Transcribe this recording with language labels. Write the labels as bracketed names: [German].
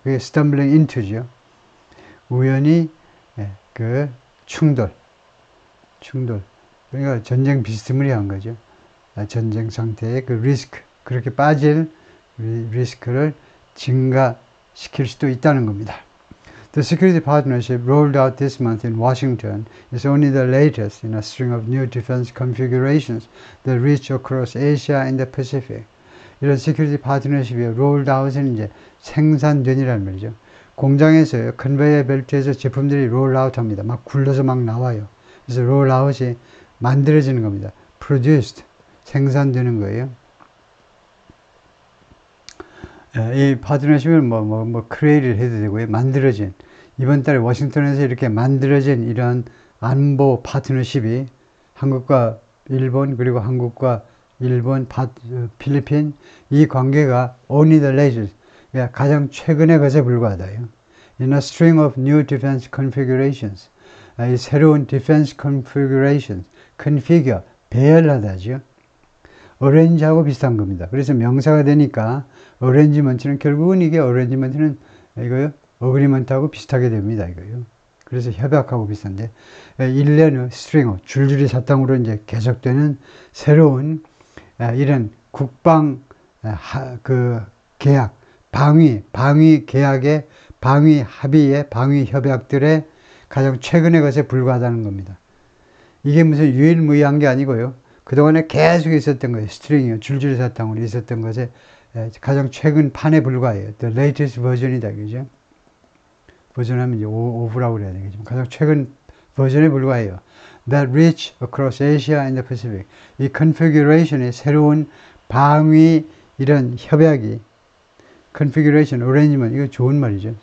[Korean] 그게 [English] stumbling into [Korean] 죠. 우연히 그 충돌. 그러니까 전쟁 비스무리한 거죠. 전쟁 상태의 그 리스크, 그렇게 빠질 리스크를 증가시킬 수도 있다는 겁니다. [English] The security partnership rolled out this month in Washington is only the latest in a string of new defense configurations that reach across Asia and the Pacific. [Korean] 이런 [English] security partnership [Korean] 이 [English] rolled out [Korean] 은 이제 생산된이라는 말이죠. 공장에서요, 컨베이어 벨트에서 제품들이 roll out 합니다. 막 굴러서 막 나와요. 그래서 roll out이 만들어지는 겁니다. produced, 생산되는 거예요. 이 파트너십을 create를 해도 되고요. 만들어진, 이번 달에 워싱턴에서 이렇게 만들어진 이런 안보 파트너십이 한국과 일본, 그리고 한국과 일본, 필리핀, 이 관계가 [English] only the latest, [Korean] 가장 최근의 것에 불과하다요. [English] In a string of new defense configurations, [Korean] 이 새로운 [English] defense configurations, configure, [Korean] 배열하다죠. 어레인지하고 비슷한 겁니다. 그래서 명사가 되니까 어레인지먼트는, 결국은 이게 어레인지먼트는 이거요, 어그리먼트하고 비슷하게 됩니다. 이거요. 그래서 협약하고 비슷한데, 일련의 스트링, 줄줄이 사탕으로 이제 계속되는 새로운 이런 국방 그 계약, 방위 계약의, 방위 합의의, 방위 협약들의 가장 최근의 것에 불과하다는 겁니다. 이게 무슨 유일무이한 게 아니고요. 그동안에 계속 있었던 거예요. 스트링이요. 줄줄이 사탕으로 있었던 것에 가장 최근 판에 불과해요. [English] The latest version이다. [Korean] 그죠? 버전하면 이제 오브라고 그래야 되겠죠. 가장 최근 버전에 불과해요. [English] That reach across Asia and the Pacific. [Korean] 이 configuration의 새로운 방위 이런 협약이, configuration, arrangement, 이거 좋은 말이죠.